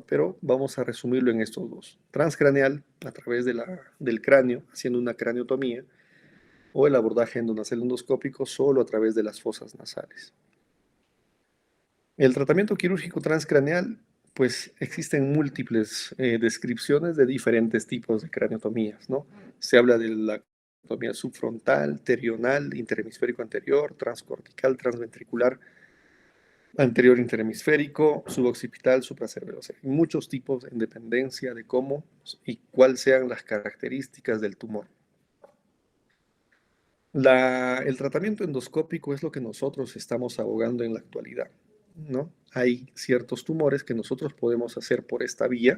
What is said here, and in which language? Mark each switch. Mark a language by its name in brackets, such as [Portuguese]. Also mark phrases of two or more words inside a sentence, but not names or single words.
[Spanish] Pero vamos a resumirlo en estos dos. Transcraneal, a través del cráneo, haciendo una craniotomía, o el abordaje endonasal endoscópico solo a través de las fosas nasales. El tratamiento quirúrgico transcraneal, pues existen múltiples descripciones de diferentes tipos de craniotomías, ¿no? Se habla de la craniotomía subfrontal, terional, interhemisférico anterior, transcortical, transventricular, anterior interhemisférico, suboccipital, supracerebral. O sea, hay muchos tipos en dependencia de cómo y cuáles sean las características del tumor. El tratamiento endoscópico es lo que nosotros estamos abogando en la actualidad, ¿no? Hay ciertos tumores que nosotros podemos hacer por esta vía.